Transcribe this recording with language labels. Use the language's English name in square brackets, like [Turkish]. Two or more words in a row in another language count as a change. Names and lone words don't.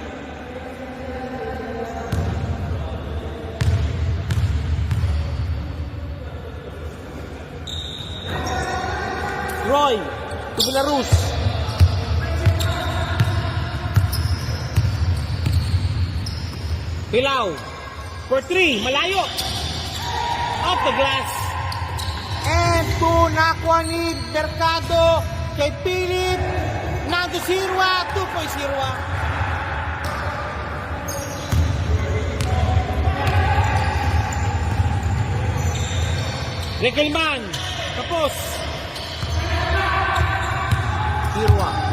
[English] Roy to Belarus. Pilaw for 3. Malayo. Off the glass. [Filipino] And to nakuha ni Mercado kay Philip. Nando Sirwa. 2 points Sirwa. Rekelman. Tapos. Sirwa.